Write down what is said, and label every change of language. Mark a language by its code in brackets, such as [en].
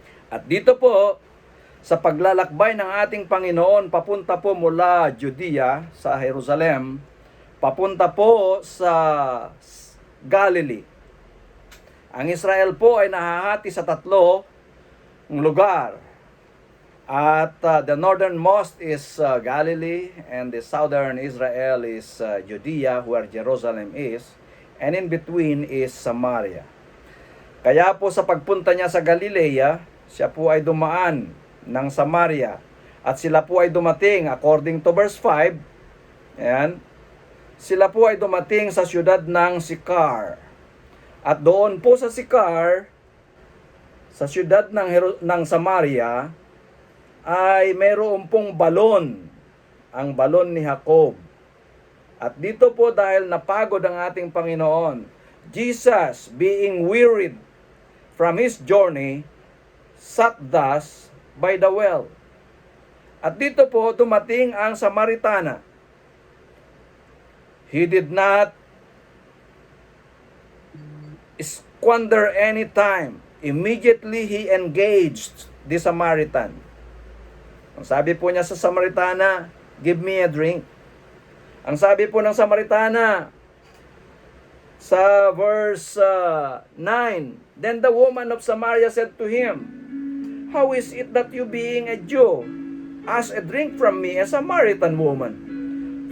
[tl] At dito po, sa paglalakbay ng ating Panginoon, papunta po mula Judea sa Jerusalem, papunta po sa Galilee. Ang Israel po ay nahahati sa tatlo lugar. [en] At the northernmost is Galilee, and the southern Israel is Judea, where Jerusalem is, and in between is Samaria. [tl] Kaya po sa pagpunta niya sa Galilea, siya po ay dumaan ng Samaria. At sila po ay dumating, [en] according to verse 5, [tl] ayan, sila po ay dumating sa siyudad ng Sychar. At doon po sa Sychar, sa siyudad ng Samaria, ay mayroon pong balon, ang balon ni Jacob. At dito po dahil napagod ang ating Panginoon, Jesus, [en] being wearied from His journey, sat thus by the well. [tl] At dito po dumating ang Samaritana. [en] He did not squander any time. Immediately he engaged the Samaritan. [tl] Ang sabi po niya sa Samaritana, [en] give me a drink. [tl] Ang sabi po ng Samaritana sa verse 9, [en] then the woman of Samaria said to him, How is it that you, being a Jew, ask a drink from me, a Samaritan woman?